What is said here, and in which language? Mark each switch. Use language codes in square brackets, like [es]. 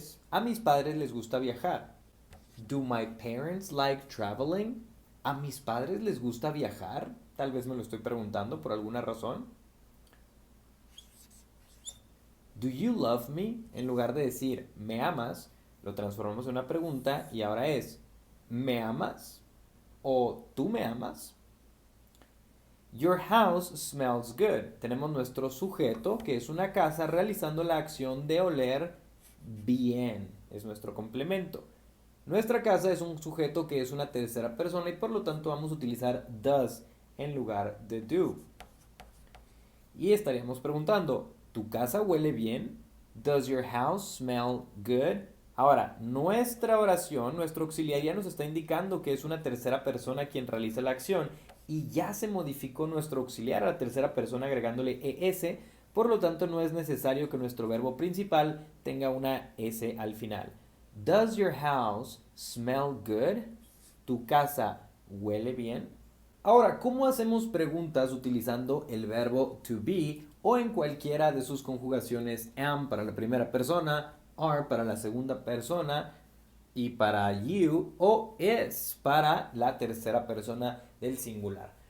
[es] A mis padres les gusta viajar. [en] Do my parents like traveling? [es] ¿A mis padres les gusta viajar? Tal vez me lo estoy preguntando por alguna razón. [en] Do you love me? [es] En lugar de decir ¿me amas? Lo transformamos en una pregunta y ahora es ¿me amas? ¿O tú me amas? [en] Your house smells good. [es] Tenemos nuestro sujeto, que es una casa, realizando la acción de oler bien. Es nuestro complemento. Nuestra casa es un sujeto que es una tercera persona y por lo tanto vamos a utilizar does en lugar de do. Y estaríamos preguntando, ¿tu casa huele bien? [en] Does your house smell good? [es] Ahora, nuestra oración, nuestro auxiliar ya nos está indicando que es una tercera persona quien realiza la acción y ya se modificó nuestro auxiliar a la tercera persona agregándole es, por lo tanto no es necesario que nuestro verbo principal tenga una s al final. [en] Does your house smell good? [es] ¿Tu casa huele bien? Ahora, ¿cómo hacemos preguntas utilizando el verbo to be o en cualquiera de sus conjugaciones am para la primera persona, are para la segunda persona y para you o is para la tercera persona del singular?